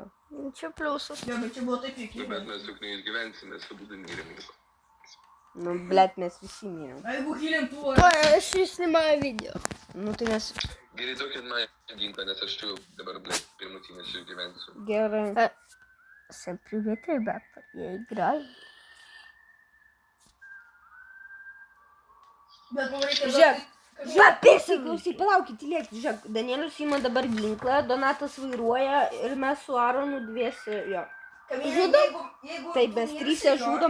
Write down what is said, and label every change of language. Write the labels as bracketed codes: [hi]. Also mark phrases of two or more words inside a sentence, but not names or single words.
[lt] Čia pliusas. Jo, bet čia buvo taip juokinga. Bet mes juk neišgyvensime, mes abudu mirėm. Nu, blėt, mes visi mirėm. A jeigu hylim tuo... Aš įsnimаю video. Nu, tai mes... Gerai, duokit man ginklą, nes aš čia dabar, blėt, pirmutinės išgyvensiu. Gerai. [ru] Всем привет, ребята. Я играю. [lt] Bet man reikia... Žiūrėk. Klausyk, palaukit, tylėkit. Žiūrėk, Danielius ima dabar ginklą, Donatas vairuoja ir mes su Aronu dviesi, jo. Žudom? Taip, mes trysia žudom.